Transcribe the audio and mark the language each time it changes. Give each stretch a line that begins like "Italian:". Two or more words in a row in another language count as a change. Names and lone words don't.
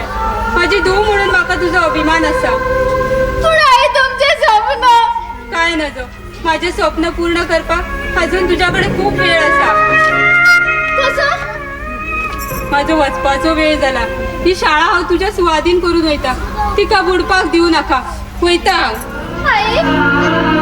Konkani: माझी धूव म्हणून माका तुझा अभिमान असा. तुमचे स्वप्न काय नजो, माझे स्वप्न पूर्ण करपाक अजून तुझ्याकडे खूप वेळ असा. माझो वचपाचो वेळ झाला. ही शाळा हांव तुझ्या सुवादीन करून वयता, तिका बुडपाक दिवू नाका. वयता हांव.